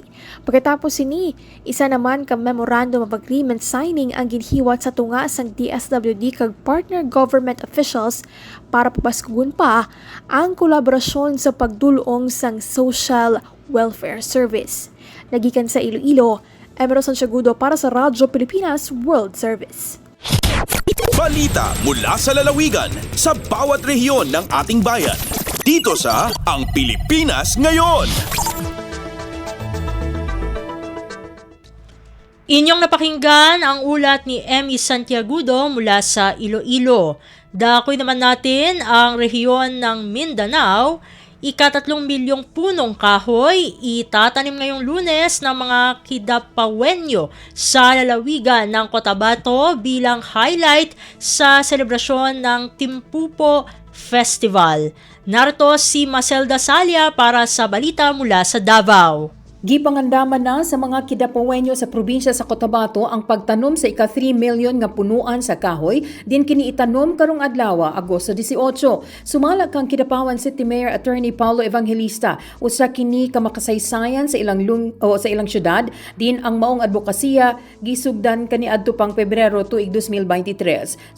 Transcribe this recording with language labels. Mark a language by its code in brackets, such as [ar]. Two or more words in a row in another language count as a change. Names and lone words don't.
[hil] Pagkatapos sini, isa naman ka [en] memorandum of agreement signing [hil] ang ginhiwat sa tunga sang DSWD kag partner government officials para papaskugon pa ang kolaborasyon sa pagdulong sang [en] social welfare service. [hil] Nagikan sa Iloilo, Emerson Santiagudo para sa Radyo Pilipinas World Service. [tl] Balita mula sa lalawigan sa bawat rehiyon ng ating bayan. Dito sa Ang Pilipinas Ngayon. Inyong napakinggan ang ulat ni Emmy Santiagudo mula sa Iloilo. Dakoy naman natin ang rehiyon ng Mindanao. Ika-3 milyong punong kahoy itatanim ngayong Lunes ng mga Kidapawenyo sa lalawigan ng Cotabato bilang highlight sa selebrasyon ng Timpupo Festival. Narito si Maselda Salia para sa balita mula sa Davao. [ceb] Gipangandaman na sa mga Kidapawenyo sa probinsya sa Cotabato ang pagtanom sa ika-3 million nga punuan sa kahoy din kini itanom karong adlaw Agosto 18. Sumala kang Kidapawan City Mayor Attorney Paulo Evangelista usa kini ka makasaysayan sa ilang syudad din ang maong advokasya gisugdan kaniadto pang Pebrero tuig 2023.